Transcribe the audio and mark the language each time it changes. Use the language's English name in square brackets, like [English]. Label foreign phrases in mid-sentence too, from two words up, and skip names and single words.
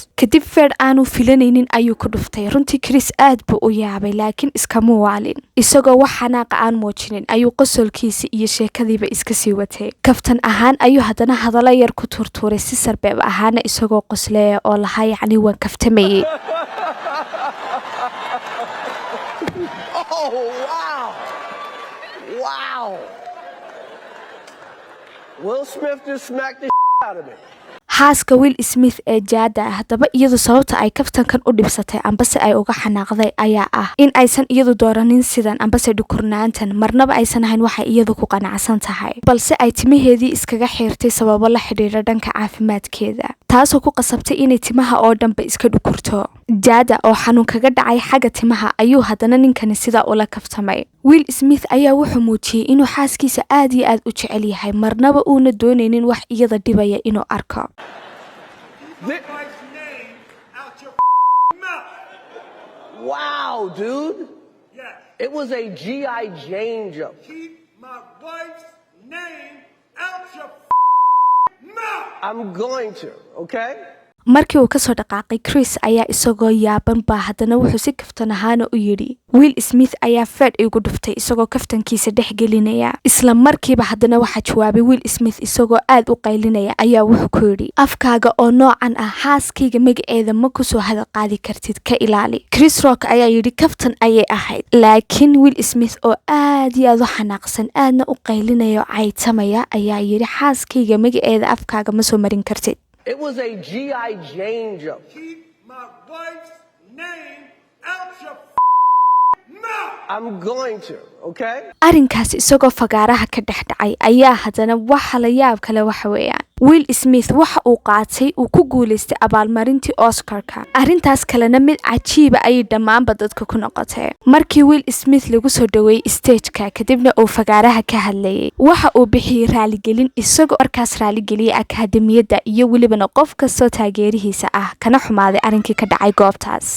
[Somali] kadib feer aanu filanaynin ayuu ku dhuftay. runtii Chris aad buu u yaabay laakiin iskama waalin. isagoo wax xanaaqa aan muujinin ayuu qosolkiisa iyo sheekadiiba iska sii watay. kaftan ahaan ayuu haddana hadallo yar ku turtuuray si sarbeeb ahaana isagoo qosleeya oo lahaa yacni waan kaftamayay. [English] Oh, wow. Wow. Will Smith just smacked the out of me. [Somali] xaaska Will Smith ee Jada haddaba iyadu sababta ay kaftankan u dhibsatay ambase ay uga xanaaqday ayaa ah in aysan iyadu dooranin sidan ambase dhukurnaantan marnaba aysan ahayn waxa iyadu ku qanacsan tahay balse ay timaheedii iskaga xiirtay sababo la xiriira dhanka caafimaadkeeda taasoo ku qasabtay inay timaha oo dhanba iska dhukurto. Jada oo xanuun kaga dhacay xagga timaha ayuu haddana ninkani sidaa ula kaftamay. Will Smith ayaa wuxuu muujiyay inuu xaaskiisa aad iyo aad u jecel yahay marnaba uuna doonaynin wax iyada dhibaya inuu arko. [English] Wow, dude. Yes. It was a G.I. Jane joke. Keep my wife's name out your mouth. I'm going to, okay? [Somali] markii uu ka soo dhaqaaqay Chris ayaa isagoo yaaban baa haddana wuxuu si kaftan ahaan u yiri Will Smith ayaa feed igu dhuftay isagoo kaftankiisa dhex gelinaya. isla markiiba haddana waxa jawaabay Will Smith isagoo aad u qaylinaya ayaa wuxuu ku yiri afkaaga oo noocan ah xaaskayga magaceeda ma ku soo hadal qaadi kartid ka ilaali. Chris Rock ayaa yiri kaftan ayay ahayd laakiin Will Smith oo aad iyo aad u xanaaqsan aadna u qaylinaya caytamaya ayaa yiri xaaskayga magaceeda afkaaga ma soo marin kartid. [English] It was a G.I. Jane joke. Keep my wife's name out your mouth. I'm going to, okay? [Somali] arrinkaas isagoo fagaaraha ka dhex dhacay ayaa haddana waxa la yaab kale waxa weeyaan Will Smith waxa uu qaatay uu ku guuleystay abaalmarintii Oscar-ka. arrintaas kalena mid cajiiba ay dhammaanba dadka ku noqotay. markii Will Smith lagu soo dhaweeyay stage-ka kadibna uu fagaaraha ka hadlayay waxa uu bixiyay raaligelin isagoo markaas raaligeliyay akaademiyadda iyo welibana qof kastoo taageerihiisa ah kana xumaaday arrinkii ka dhacay goobtaas.